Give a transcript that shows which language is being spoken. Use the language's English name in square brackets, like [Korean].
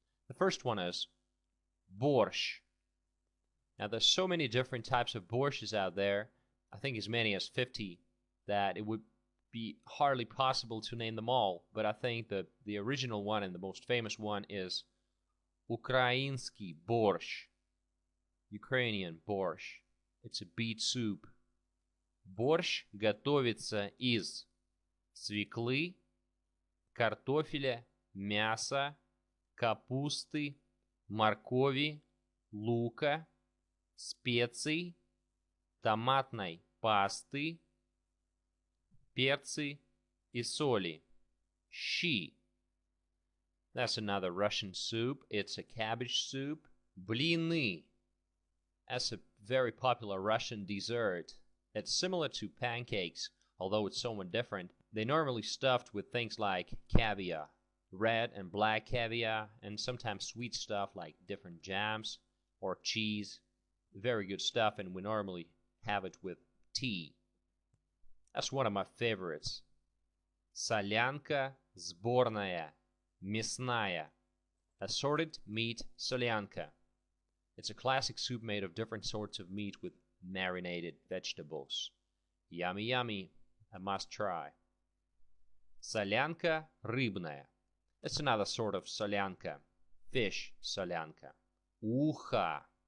[English] The first one is borscht. Now there's so many different types of borschts out there, I think as many as 50, that it would be hardly possible to name them all, but I think the original one and the most famous one is Ukrainsky borscht. Ukrainian borscht. It's a beet soup. [Russian] Борщ готовится из свеклы, картофеля, мяса, капусты, моркови, лука, специй, томатной пасты, перцы и соли. Щи. [English] That's another Russian soup. It's a cabbage soup. Блины. That's a very popular Russian dessert. It's similar to pancakes, although it's somewhat different. They're normally stuffed with things like caviar, red and black caviar, and sometimes sweet stuff like different jams or cheese. Very good stuff, and we normally have it with tea. That's one of my favorites. [Russian] Солянка сборная, мясная. [English] Assorted meat solyanka. It's a classic soup made of different sorts of meat with marinated vegetables. Yummy, yummy. A must try. [Russian] Солянка рыбная. [English] It's another sort of solyanka. Fish solyanka. Уха.